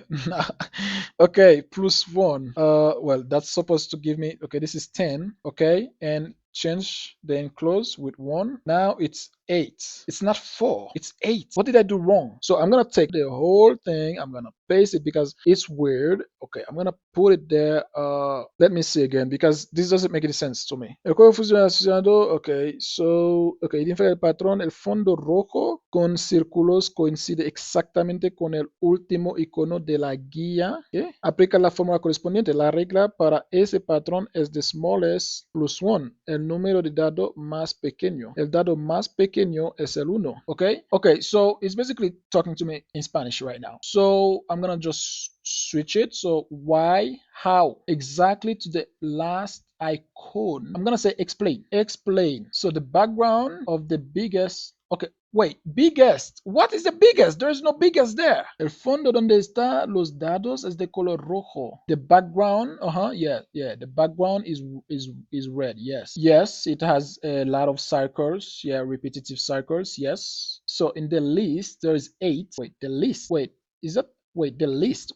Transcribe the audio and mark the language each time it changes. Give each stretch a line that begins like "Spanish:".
English: Now I okay, +1. Well, that's supposed to give me, okay, this is 10, okay, and change the enclosed with 1. Now it's 8. It's not 4, it's 8. What did I do wrong? So I'm gonna take the whole thing, I'm gonna paste it because it's weird. Okay, I'm gonna put it there. Let me see again because this doesn't make any sense to me.
Spanish: El código funcionando.
English: Okay, so okay,
Spanish: identifica el patrón. El fondo rojo con círculos coincide exactamente con el último icono de la guía. Okay. Aplica la fórmula correspondiente. La regla para ese patrón es
English: the smallest +1,
Spanish: el número de dado más pequeño. El dado más pequeño es el 1.
English: Okay, so it's basically talking to me in Spanish right now. So I'm gonna just switch it. So why, how, exactly to the last icon. I'm gonna say explain. So the background of the biggest Okay, wait, biggest. What is the biggest? There is no biggest there.
Spanish: El fondo donde está los dados es de color rojo.
English: The background, yeah. The background is red. Yes, yes. It has a lot of circles. Yeah, repetitive circles. Yes. So in the list there is 8. Wait, the list. Wait, is that? Wait, the list.